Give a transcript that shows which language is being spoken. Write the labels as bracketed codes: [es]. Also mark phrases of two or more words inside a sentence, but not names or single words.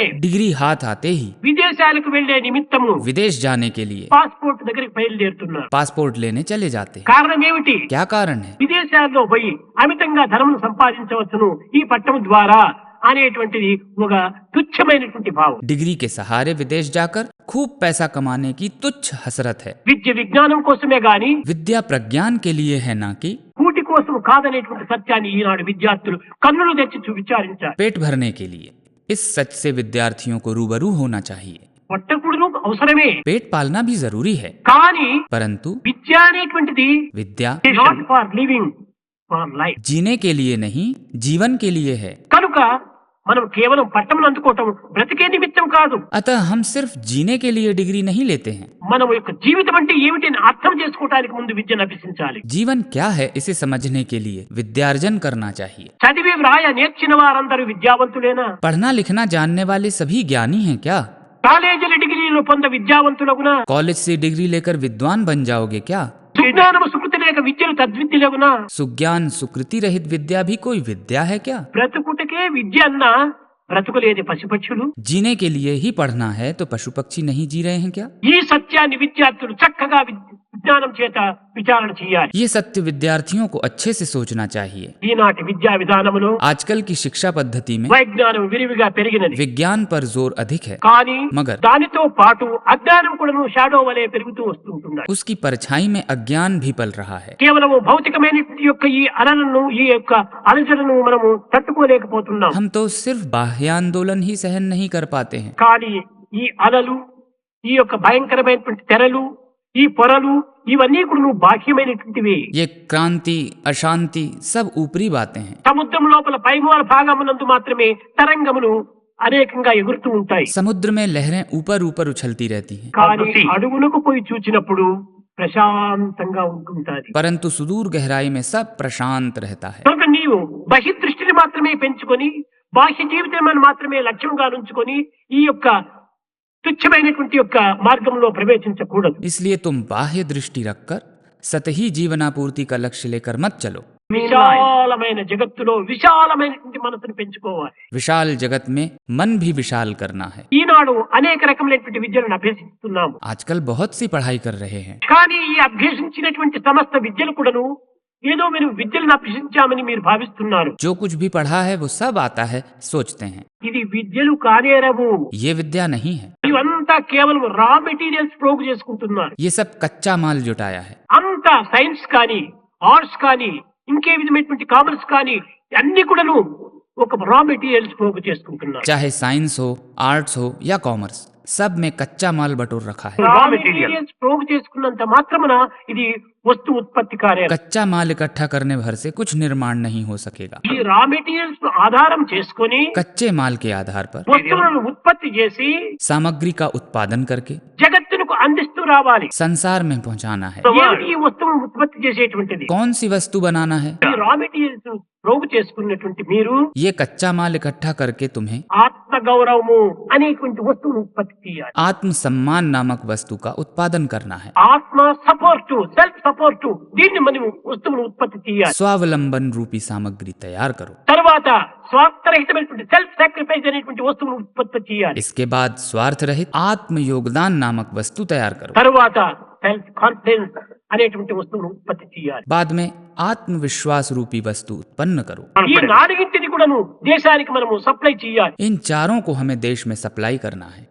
[hi] डिग्री हाथ आते ही [te] విదేశాలకు వెళ్లే నిమిత్తము [hi] विदेश जाने के लिए [te] పాస్పోర్ట్ దగ్గరికి బయలుదేరుతున్నారు. [hi] पासपोर्ट लेने चले जाते हैं। [te] కారణం ఏమిటి? [hi] क्या कारण है? [te] విదేశాల్లో పోయి అమితంగా ధనమును సంపాదించవచ్చును ఈ పట్టం ద్వారా అనేటువంటిది ఒక తుచ్చమైనటువంటి భావం. [hi] डिग्री के सहारे विदेश जाकर खूब पैसा कमाने की तुच्छ हसरत है। [te] విద్య విజ్ఞానం కోసమే గాని [hi] विद्या प्रज्ञान के लिए है ना कि [te] కూటి కోసం కాదనేటువంటి సత్యాన్ని ఈనాడు విద్యార్థులు కన్నులు తెచ్చి విచారించారు. [hi] पेट भरने के लिए। इस सच से विद्यार्थियों को रूबरू होना चाहिए। [te] పొట్టకుడును అవసరమే, [hi] पेट पालना भी जरूरी है, [te] కానీ [hi] परंतु [te] విద్య అనేటువంటిది [hi] विद्या [en] not for living, for life. [hi] जीने के लिए नहीं जीवन के लिए है। [te] కనుక మనం కేవలం పట్టమును అందుకోవటం బ్రతికే నిమిత్తం కాదు. [hi] अतः हम सिर्फ जीने के लिए डिग्री नहीं लेते हैं। [te] మనం యొక్క జీవితం అంటే ఏమిటని అర్థం చేసుకోవడానికి ముందు విద్యను అభ్యసించాలి. [hi] जीवन क्या है इसे समझने के लिए विद्यार्जन करना चाहिए। [te] చదివి వ్రాయ నేర్చిన వారందరూ విద్యావంతులేనా? [hi] पढ़ना लिखना जानने वाले सभी ज्ञानी हैं क्या? [te] కాలేజీల డిగ్రీలు పొంద విద్యావంతులగునా? [hi] कॉलेज से डिग्री लेकर विद्वान बन जाओगे क्या? [te] సుజ్ఞానము సుకృతి లేక విద్యలు తద్విద్యలగునా? [hi] सुज्ञान सुकृति रहित विद्या भी कोई विद्या है क्या? [te] బ్రతుకుటకే విద్య అన్నా బ్రతుకులేని పశుపక్షులు. [hi] जीने के लिए ही पढ़ना है तो पशु पक्षी नहीं जी रहे हैं क्या? [te] ఈ సత్యాన్ని విద్యార్థులు చక్కగా విజ్ఞానం చేత విచారణ చేయాలి. [hi] ये सत्य विद्यार्थियों को अच्छे से सोचना चाहिए। [te] ఈనాటి విద్యా విధానములో [hi] आजकल की शिक्षा पद्धति में [te] వైజ్ఞానం విరివిగా పెరిగినది. [hi] विज्ञान पर जोर अधिक है, [te] కానీ [hi] मगर [te] దానితో పాటు అజ్ఞానం కూడాను షాడో వలె పెరుగుతూ వస్తుంటున్నాయి. [hi] उसकी परछाई में अज्ञान भी पल रहा है। [te] కేవలము భౌతికమైన యొక్క ఈ అలలను, ఈ యొక్క అలజడను మనము తట్టుకోలేకపోతున్నాం. [hi] हम तो सिर्फ बाह्य आंदोलन ही सहन नहीं कर पाते हैं, [te] కానీ ఈ అలలు, ఈ యొక్క భయంకరమైనటువంటి తెరలు, ఈ పొరలు ఇవన్నీ కూడా బాహ్యమైనటువంటివి. [hi] ये क्रांति अशांति सब ऊपरी बातें हैं। [te] సముద్రం లోపల పైమూల భాగమునందు మాత్రమే తరంగములు అనేకంగా ఎగురుతూ ఉంటాయి. [hi] समुद्र में लहरें ऊपर ऊपर उछलती रहती हैं, [te] కానీ అడుగులకు పోయి చూచినప్పుడు ప్రశాంతంగా ఉంటుంటాది. [hi] परंतु सुदूर गहराई में सब प्रशांत रहता है। [te] కనుక నీవు బహిర్దృష్టిని మాత్రమే పెంచుకొని బాహ్య జీవితాన్ని మాత్రమే లక్ష్యంగా ఉంచుకొని ఈ యొక్క తుచ్చమైనటువంటి యొక్క మార్గంలో ప్రవేశించకూడదు. [hi] इसलिए तुम बाह्य दृष्टि रखकर सतही जीवनापूर्ति का लक्ष्य लेकर मत चलो। [te] విశాలమైన జగత్తులో విశాలమైనటువంటి మనసును పెంచుకోవాలి. [hi] विशाल जगत में मन भी विशाल करना है। [te] ఈనాడు అనేక రకమైనటువంటి విద్యలను అభ్యసిస్తున్నాము. [hi] आजकल बहुत सी पढ़ाई कर रहे हैं, [te] కానీ ఈ అభ్యసించినటువంటి సమస్త విద్యలు కూడాను ఏదో మీరు విద్యలను అభ్యసించామని మీరు భావిస్తున్నారు. [hi] जो कुछ भी पढ़ा है वो सब आता है सोचते हैं। [te] ఇది విద్యలు కానేరవు. [hi] ये विद्या नहीं है, [te] ఇవంతా కేవలం [en] raw materials [te] ప్రోగ్ చేసుకుంటున్నారు. [hi] ये सब कच्चा माल जुटाया है। [te] అంతా సైన్స్ కానీ, ఆర్ట్స్ కానీ, ఇంకే విధమైనటువంటి కామర్స్ కానీ అన్ని కూడాను ఒక [en] raw materials [te] ప్రోగ్ చేసుకుంటున్నారు. [hi] चाहे साइंस हो, आर्ट्स हो या कॉमर्स, सब में कच्चा माल बटोर रखा है। [te] రా [en] Raw material. [te] మెటీరియల్స్ ప్రోగు చేసుకున్నంత మాత్రమున ఇది వస్తు ఉత్పత్తి కార్యాలు. [hi] कच्चा माल इकट्ठा करने भर से कुछ निर्माण नहीं हो सकेगा। [te] ఈ [en] raw materials [te] ను ఆధారం చేసుకొని [hi] कच्चे माल के आधार पर [te] వస్తువులను ఉత్పత్తి చేసి [hi] सामग्री का उत्पादन करके [te] జగత్తునకు అందిస్తూ రావాలి. [hi] संसार में पहुंचाना है। [te] ఏమిటి ఈ వస్తువును ఉత్పత్తి చేసేటువంటిది? [hi] कौन सी वस्तु बनाना है? [te] ఈ [en] raw materials [te] ప్రోగు చేసుకున్నటువంటి మీరు [hi] ये कच्चा माल इकट्ठा करके तुम्हें [te] ఆత్మ గౌరవము అనేటువంటి వస్తువును ఉత్పత్తి చేయాలి. [hi] आत्म सम्मान नामक वस्तु का उत्पादन करना है। [te] ఆత్మ సపోర్టు, [en] self support, [te] దీన్ని మనం వస్తువును ఉత్పత్తి చేయాలి. [hi] स्वावलंबन रूपी सामग्री तैयार करो। [te] తర్వాత స్వార్థరహితమైనటువంటి [en] self sacrifice [te] అనేటువంటి వస్తువును ఉత్పత్తి చేయాలి. [hi] इसके बाद स्वार्थ रहित आत्म योगदान नामक वस्तु तैयार करो। [te] తర్వాత [en] self confidence [te] అనేటువంటి వస్తువును ఉత్పత్తి చేయాలి. [hi] बाद में आत्मविश्वास रूपी वस्तु उत्पन्न करो। [te] ఈ నాలుగింటిని కూడాను దేశానికి మనము సప్లై చేయాలి. [hi] इन चारों को हमें देश में सप्लाई करना है।